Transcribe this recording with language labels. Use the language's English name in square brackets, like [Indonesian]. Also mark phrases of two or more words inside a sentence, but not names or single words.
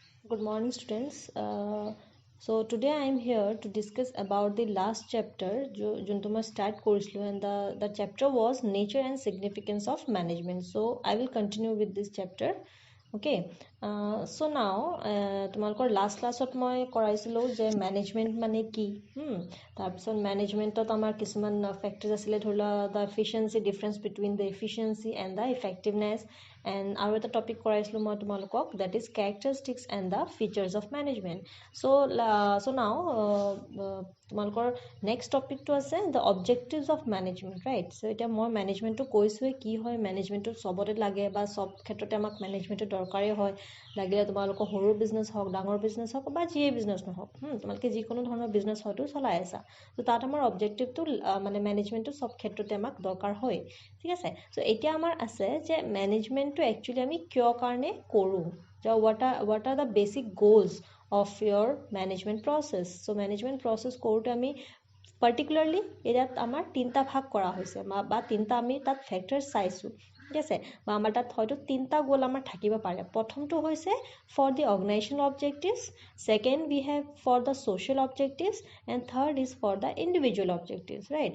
[English] Good morning, students. So today I am here to discuss about the last chapter, [Hindi] जो मैं [English] start करिছিলোঁ, and the chapter was nature and significance of management. So I will continue with this chapter. Okay. So now [Assamese] তোমালোকৰ last classত মই কৰাইছিলোঁ যে management মানে কি? তাৰপিছত managementত আমাৰ কিছুমান factors আছিলে, ধৰি লোৱা [English] the efficiency, difference between the efficiency and the effectiveness. [Assamese] And আৰু এটা টপিক কৰাইছিলোঁ মই তোমালোকক, [English] that is characteristics and the features of management. So now [Assamese] তোমালোকৰ next টপিকটো আছে [English] the objectives of management, right? [Assamese] So এতিয়া মই মেনেজমেণ্টটো কৈছোঁৱে কি হয়, মেনেজমেণ্টটো চবতে লাগে বা চব ক্ষেত্ৰতে আমাক মেনেজমেণ্টটো দৰকাৰেই হয়। লাগিলে তোমালোকৰ সৰু বিজনেছ হওক, ডাঙৰ বিজনেছ হওক বা যিয়ে বিজনেছ নহওক, তোমালোকে যিকোনো ধৰণৰ বিজনেছ হয়তো চলাই আছা। তো তাত আমাৰ অবজেক্টিভটো মানে মেনেজমেণ্টটো চব ক্ষেত্ৰতে আমাক দৰকাৰ হয়, ঠিক আছে। চ' এতিয়া আমাৰ আছে যে মেনেজমেণ্টটো একচুৱেলি আমি কিয় কাৰণে কৰোঁ, যে [English] what are the basic goals of your management process. So management process [Assamese] কৰোঁতে আমি particularly ইয়াত আমাৰ তিনিটা ভাগ কৰা হৈছে বা তিনিটা আমি তাত ফেক্টৰ চাইছোঁ, ঠিক আছে। বা আমাৰ তাত হয়তো তিনিটা গ'ল আমাৰ থাকিব পাৰে। প্ৰথমটো হৈছে [English] for the organisation objectives, second we have for the social objectives, and third is for the individual objectives, right.